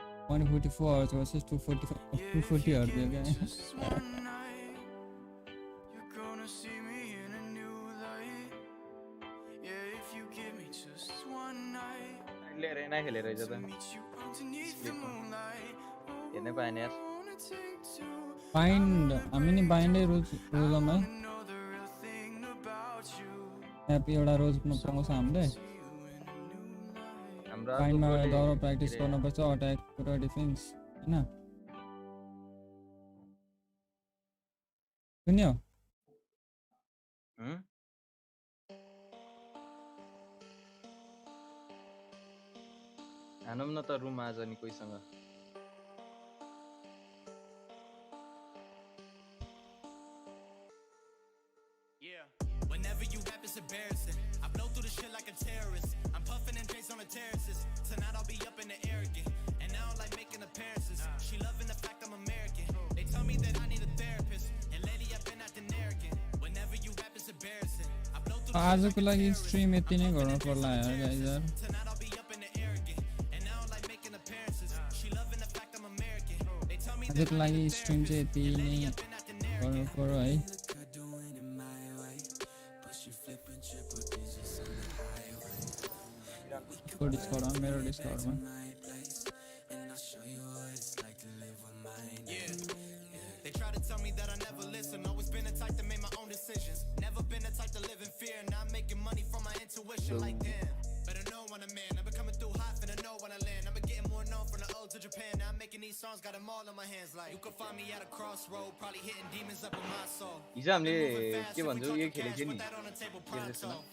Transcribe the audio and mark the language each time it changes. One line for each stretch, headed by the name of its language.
Nepali: 144 versus 240 240 हर्दियो क्या China खेलेर रहेछ त हेर्नै पाएन यार
English: Bind, I mean bind rules am I?
Nepali: Happy एउटा रोज पाउँछ हामीले बाइन्डमा दौरो प्र्याक्टिस गर्नुपर्छ अट्याक र डिफेन्स हैन सुन्यो हानौँ न त रुम आज नि कोहीसँग
English: Whenever you rap, it's embarrassing. I blow through the shit like a terrorist. I'm puffing and chasing on the terraces. Tonight I'll be up in the air again. And I don't like making appearances. She loving the fact I'm American. They tell me that I need a therapist. And lately I've been acting arrogant. Whenever you rap, it's embarrassing. I blow through the
Nepali: आजको लागि stream यति नै गर्न पर्ला यार guys यार
English: Tonight I'll be up in the air again. And I don't like making appearances. She loving the fact I'm American. They tell me that
Nepali: आजको लागि स्ट्रिम चाहिँ यति नै गर्नु पर्यो है को डिस्कर्ड on मेरो डिस्कर्ड मा
English: They try to tell me that I never listen. Always been the type to make my own decisions. Never been the type to live in fear. Not making money from my intuition. Like damn, better know when I'm in. I've been coming through hot, finna know when I land. I've been getting more known from the old to Japan. Now I'm making these songs, got them all in my hands. Like you can find me at a crossroad, probably hitting demons up in my soul.
Nepali: हिजो हामीले के भन्छौ यो खेलेको थियो नि